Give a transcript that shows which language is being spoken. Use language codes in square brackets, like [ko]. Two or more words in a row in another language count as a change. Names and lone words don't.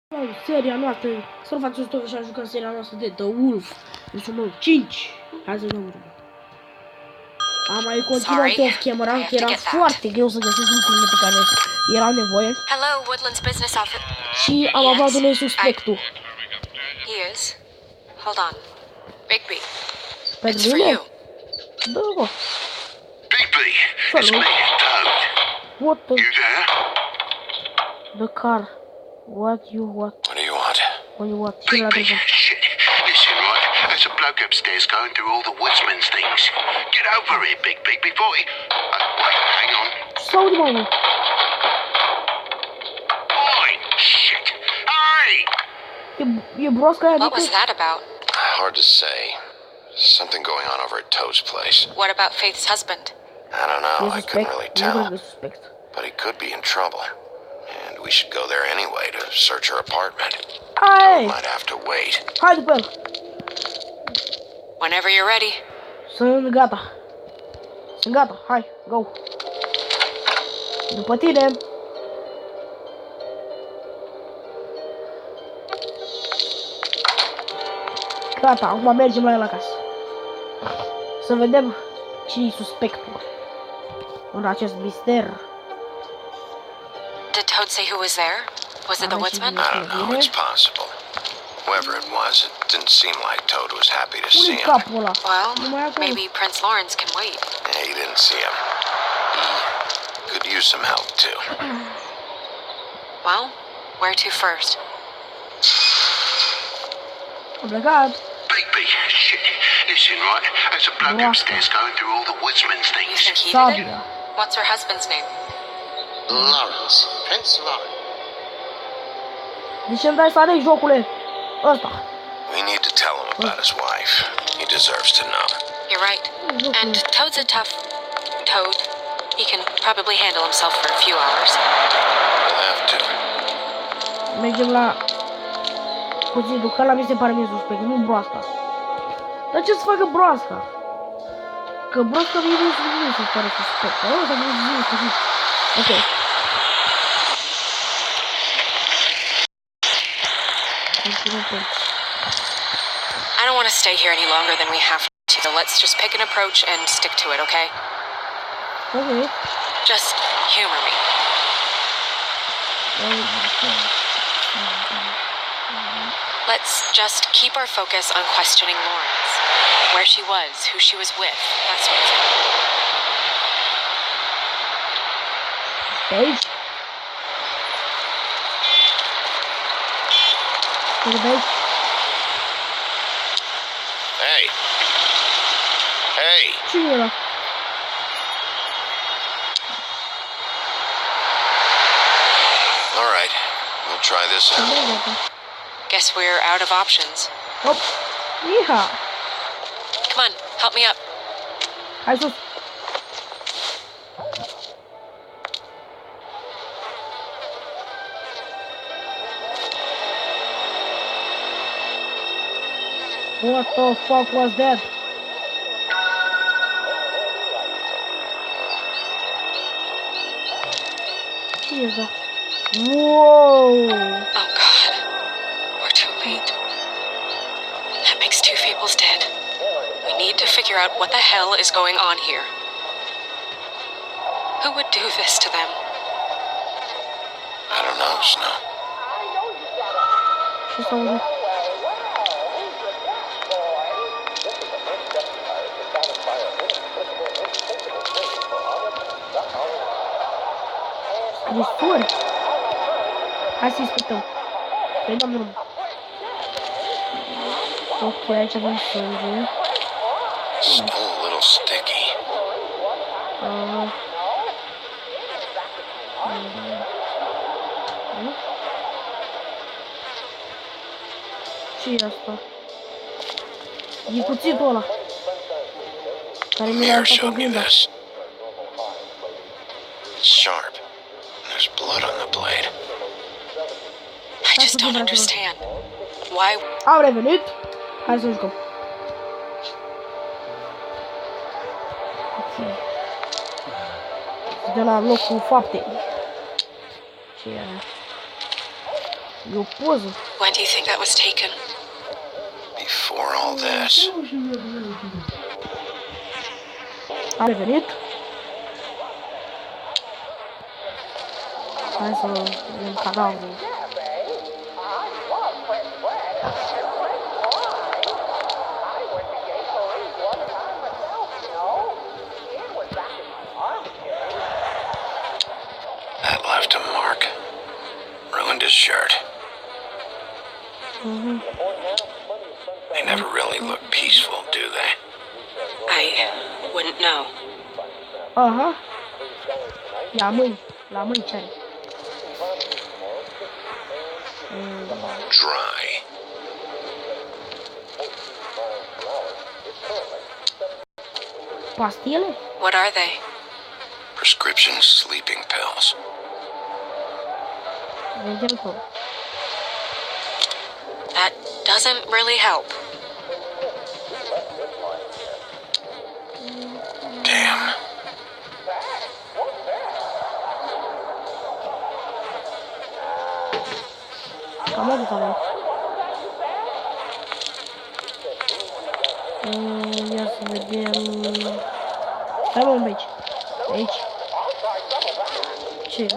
[ro] seria noastră. Să nu faceți tot așa, jucăm seria noastră de The Wolf. Deci numărul 5. Hai să dăm drumul. Am mai continuat [en] off camera, [ro] că era foarte greu să găsesc lucrurile pe care erau nevoie. [en] Hello, Woodlands Business Office. [ro] Și am aflat unde e suspectul. [en] He is. Hold on. Bigby. [ro] Pentru [en] It's for [ro] mine? [en] you. [ro] Da, bă. [en] Bigby, it's me, Toad. What the... You there? The car. What you want? What do you want? What you want? [ro] Ce la [en] Bigby, [ro] telefon? [en] shit. Listen, right? There's a bloke upstairs going through all the woodsman's things. Get over here, Bigby, before he... wait, hang on. [ro] Ce s-aude, mă? [en] Oi, shit. Hey! [ro] E broasca aia de [en] What was that about? Hard to say. Something going on over at Toad's place. What about Faith's husband? I don't know. [ro] E [en] I couldn't [ro] suspect? [en] really [ro] Nu cred [en] tell. [ro] că e suspect. [en] But he could be in trouble. And we should go there anyway to search her apartment. [ro] Hai! [en] Might have to wait. [ro] Hai după el! [en] Whenever you're ready. [ro] Sunt gata. Sunt gata. Hai, go. După tine. Gata, acum mergem la el acasă. Să vedem cine e suspectul în acest mister. [en] Did Toad say who was there? Was it the woodsman? I don't know. It's possible. Whoever it was, it didn't seem like Toad was happy to see [ro] Unde-i [en] him. [ro] capul ăla? [en] Well, [ro] Numai acolo. [en] maybe Prince Lawrence can wait. Yeah, he didn't see him. He could use some help too. Well, where to first? [ro] Am plecat. [en] Bigby, shit. Listen, right? There's a bloke upstairs going through all the woodsman's You things. think he did it? [ro] Sabia. [en] What's her husband's name? Lawrence. Prince Lawrence. [ro] De ce îmi dai să alegi, jocule? Ăsta. [en] We need to tell him about his wife. He deserves to know. You're right. And Toad's a tough Toad. He can probably handle himself for a few hours. We'll have to. [ro] Mergem la cuțitul, că ăla mi se pare mie suspect, nu broasca. Dar ce să facă broasca? Că broasca mie nu se pare suspect. Ăsta nu se suspect. Ok. [en] I don't want to stay here any longer than we have to, so let's just pick an approach and stick to it, okay? Ok. Just humor me. Let's just keep our focus on questioning Lawrence. Where she was, who she was with, that sort of thing. [ro] Aici? Uite pe aici. [en] Hey! Hey! [ro] Cine e ăla? [en] All right. We'll try this out. Guess we're out of options. [ro] Hop. Iha. [en] Come on, help me up. [ro] Hai sus. [en] What the fuck was that? [ro] Ce e asta? [en] Wow! Oh God, we're too late. That makes two Fables dead. We need to figure out what the hell is going on here. Who would do this to them? I don't know, Snow. [ro] Ce s-aude? Scrisuri? Hai să-i sputăm. Păi dăm drum. Ok, aici avem sânge. [en] Still a little sticky. [ro] Ce e asta? E cuțitul ăla. Care mi-a [en] Mirror [ro] arătat [en] showed me [ro] oglinda. [en] this. It's sharp. And there's blood on the blade. I just don't understand. Why? [ro] Am revenit. Hai să jucăm. Ok. De la locul faptei. Ce e aia? E o poză. [en] When do you think that was taken? Before all this, [ro] A revenit? Hai să vedem cadavrul. [en] that left a mark. Ruined his shirt. They never really look peaceful, do they? I wouldn't know. [ro] Aha. La mâini ce are? [en] Dry. [ro] Pastile? [en] What are they? Prescription sleeping pills. [ro] Vedem tot. [en] That doesn't really help. Damn. [ro] Cam atât avem. Ia să vedem... Hai mă, aici. Aici. Ce?